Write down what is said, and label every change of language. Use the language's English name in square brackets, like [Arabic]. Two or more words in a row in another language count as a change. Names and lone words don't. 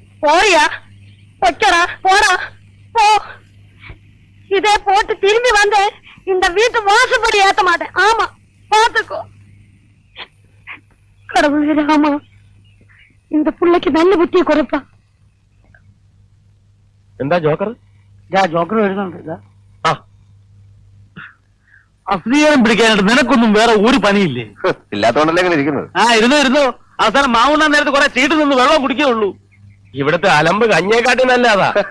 [Tamil] போறியா? வைக்கடா, போடா, போ. இதே போட்டு திரும்பி வந்து இந்த வீட்டு வாசப்படி ஏத்த மாட்டேன். ஆமா, பாத்துக்கோ. கடவுளே ராமா, இந்த புள்ளைக்கு நல்ல புத்தியை குறைப்பா. [Malayalam] എന്താ ജോക്കർ? ജോക്കർ വരുന്നുണ്ട്. അശ്ലീലം പിടിക്കാനായിട്ട് നിനക്കൊന്നും വേറെ ഒരു പണിയില്ലേ? ഇല്ലാത്തോണ്ടല്ലേ ഇങ്ങനെ ഇരിക്കുന്നത്. ഇരുന്നു അവസാനം മാവുന്ന നേരത്ത് കുറെ ചീട്ട് നിന്ന് വെള്ളം കുടിക്കുകയുള്ളൂ. ഇവിടുത്തെ അലമ്പ് കഞ്ഞേക്കാട്ടി നല്ലതാ.